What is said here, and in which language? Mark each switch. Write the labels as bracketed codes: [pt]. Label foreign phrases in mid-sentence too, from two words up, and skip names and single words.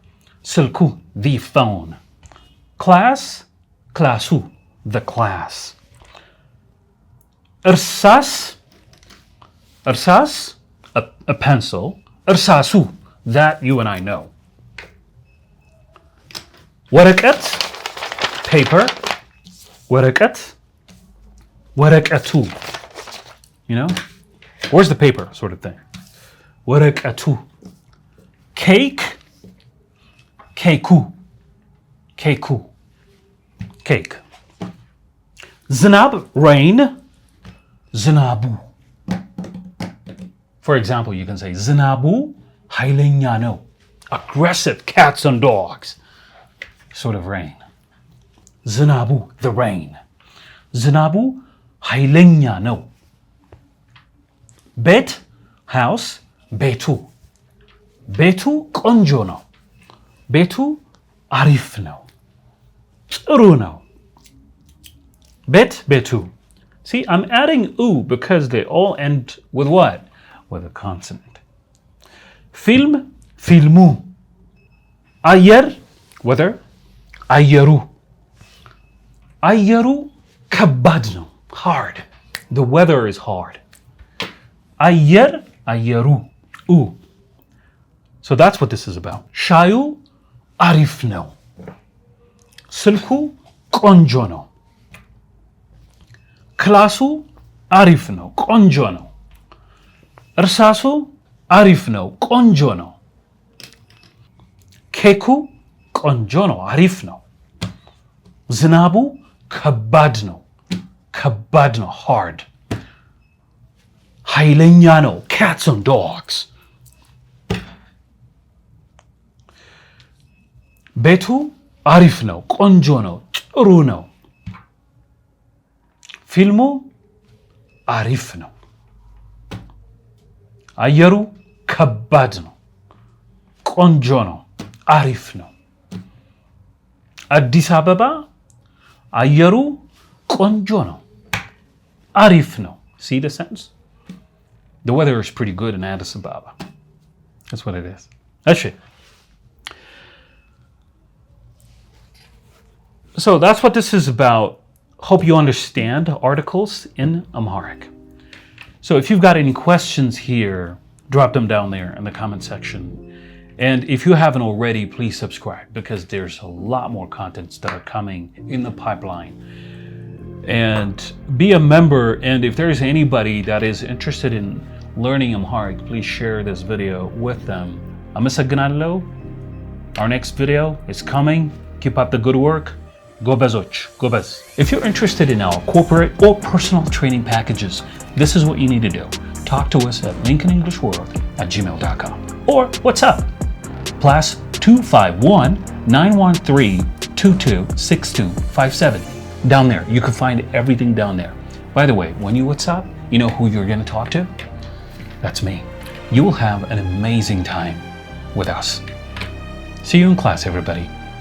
[en] Silku, the phone. Class, classu, the class. እርሳስ a pencil. እርሳሱ, that you and I know. [am] ወረቀት paper ወረቀት ወረቀቱ [en] you know where's the paper sort of thing [am] ወረቀቱ cake ኬኩ ኬኩ cake ዝናብ rain ዝናቡ [en] for example you can say [am] ዝናቡ ኃይለኛ ነው [en] aggressive cats and dogs sort of rain ዝናቡ the rain [am] ዝናቡ ኃይለኛ ነው ቤት house ቤቱ ቤቱ ቆንጆ ነው ቤቱ አሪፍ ነው ጥሩ ነው ቤት ቤቱ [en] see I'm adding oo because they all end with what with a consonant film [am] ፊልሙ አየር weather አየሩ አየሩ ከባድ ነው [en] hard the weather is hard [am] አየር አየሩ [en] ooh so that's what this is about [am] ሻዩ አሪፍ ነው ስልኩ ቆንጆ ነው ክላሱ አሪፍ ነው ቆንጆ ነው እርሳሱ አሪፍ ነው ቆንጆ ነው ኬኩ ቆንጆ ነው አሪፍ ነው ዝናቡ ከባድ ነው hard ኃይለኛ ነው [en] cats and dogs [am] ቤቱ አሪፍ ነው ቆንጆ ነው ጥሩ ነው ፊልሙ አሪፍ ነው አየሩ ከባድ ነው ቆንጆ ነው አሪፍ ነው አዲስ አበባ አየሩ ቆንጆ ነው አሪፍ ነው [en] see the sentence the weather is pretty good in Addis Ababa that's what it is that's it so that's what this is about hope you understand articles in Amharic so if you've got any questions here drop them down there in the comment section and if you haven't already please subscribe because there's a lot more contents that are coming in the pipeline and be a member and if there's anybody that is interested in learning Amharic please share this video with them አመሰግናለሁ our next video is coming keep up the good work [am] ጎበዞች ጎበዝ [en] if you're interested in our corporate or personal training packages this is what you need to do talk to us at lincolnenglishworld@gmail.com or what's up +251 913 226257 down there you can find everything down there by the way when you WhatsApp you know who you're going to talk to that's me you will have an amazing time with us see you in class everybody